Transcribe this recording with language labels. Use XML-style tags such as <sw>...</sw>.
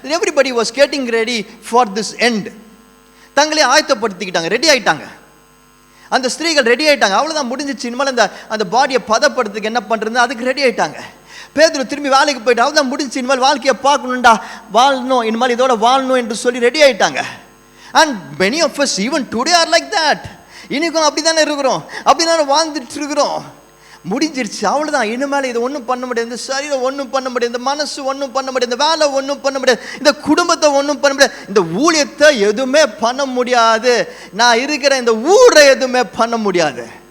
<en>Everybody was getting ready for this end.</en> <ta>தங்களே ஆயத்தப்படுத்திக்கிட்டாங்க, ready ஆகிட்டாங்க. அந்த ஸ்திரீகள் ரெடி ஆகிட்டாங்க, அவ்வளோதான் முடிஞ்சிச்சு, இனிமேல் அந்த பாடியை பதப்படுறதுக்கு என்ன பண்ணுறது, அதுக்கு ரெடி ஆகிட்டாங்க. பேதுரு திரும்பி வேலைக்கு போயிட்டு அவ்வளோதான் முடிஞ்சு, இனிமேல் வாழ்க்கையை பார்க்கணுண்டா, வாழணும், இனிமேல் இதோட வாழணும் என்று சொல்லி ரெடி ஆகிட்டாங்க.</ta> <en>And many of us even today are like that.</en> <ta>இன்றைக்கும் அப்படி தானே இருக்கிறோம், அப்படி தானே வாழ்ந்துட்டு இருக்கிறோம். முடிஞ்சிருச்சு, அவ்வளோதான், இனிமேல் இதை ஒன்றும் பண்ண முடியாது, இந்த சரீரம் ஒன்றும் பண்ண முடியாது, இந்த மனசு ஒன்றும் பண்ண முடியாது, இந்த வேலை ஒன்றும் பண்ண முடியாது, இந்த குடும்பத்தை ஒன்றும் பண்ண முடியாது, இந்த ஊழியத்தை எதுவுமே பண்ண முடியாது, நான் இருக்கிற இந்த ஊரை எதுவுமே பண்ண முடியாது.</ta>